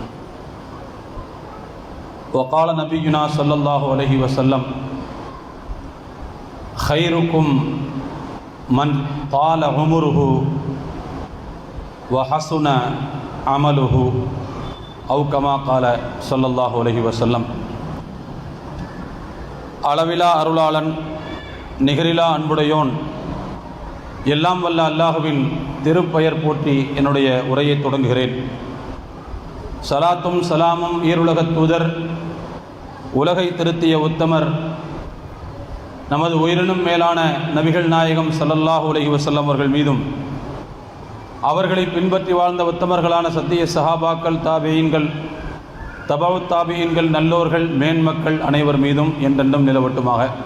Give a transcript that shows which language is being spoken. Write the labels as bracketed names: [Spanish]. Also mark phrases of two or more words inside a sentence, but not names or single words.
[Arabic] وقال نبينا صلى الله عليه وسلم خيركم من طال عمره وحسن عمله أو كما قال صلى الله عليه وسلم. [Tamil] அளவிலா அருளாளன் நிகரிலா அன்புடையோன் எல்லாம் வல்ல அல்லாஹுவின் திருப்பெயர் போற்றி என்னுடைய உரையை தொடங்குகிறேன். சலாத்தும் சலாமும் ஈருலகத் தூதர் உலகை திருத்திய உத்தமர் நமது உயிரினும் மேலான நபிகள் நாயகம் [Arabic] صلى الله عليه وسلم [Tamil] அவர்கள் மீதும் அவர்களை பின்பற்றி வாழ்ந்த உத்தமர்களான சத்திய சஹாபாக்கள் தாபீன்கள் தபவு தாபீன்கள் நல்லோர்கள் மேன்மக்கள் அனைவர் மீதும் என்றென்றும் நிலவட்டுமாக.